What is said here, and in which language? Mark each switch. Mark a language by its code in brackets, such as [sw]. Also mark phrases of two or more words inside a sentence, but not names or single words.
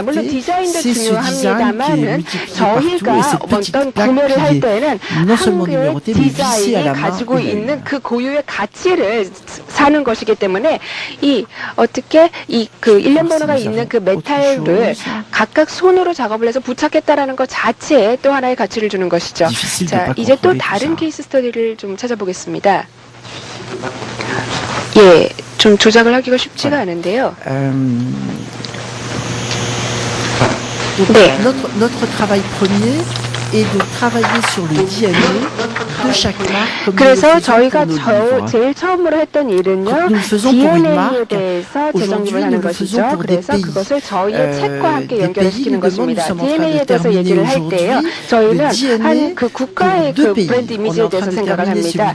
[ko] 물론 디자인도 중요합니다만은 저희가 어떤 구매를 할 때는 한국의 디자인이 가지고 있는 그 고유의 가치를 사는 것이기 때문에 어떻게 그 일련번호가 있는 그 메탈을 각각 손으로 작업을 해서 부착했다라는 것 자체에 또 하나의 가치를 주는 것이죠. 자, 이제 또 다른 케이스 스터디를 좀 찾아보겠습니다. 예, 좀 조작을 하기가 쉽지가 않은데요. 네. [fr] Notre travail premier et de travailler sur le DNA de chaque marque. [ko] 그래서 저희가 제일 처음으로 했던 일은요. DNA에 대해서 재정립을 하는 것이죠. 그래서 그것을 저희의 책과 함께 연결시키는 것입니다. DNA에 대해서 얘기를 할 때요. 저희는 한 그 국가의 그 브랜드 이미지에 대해서 생각을 합니다.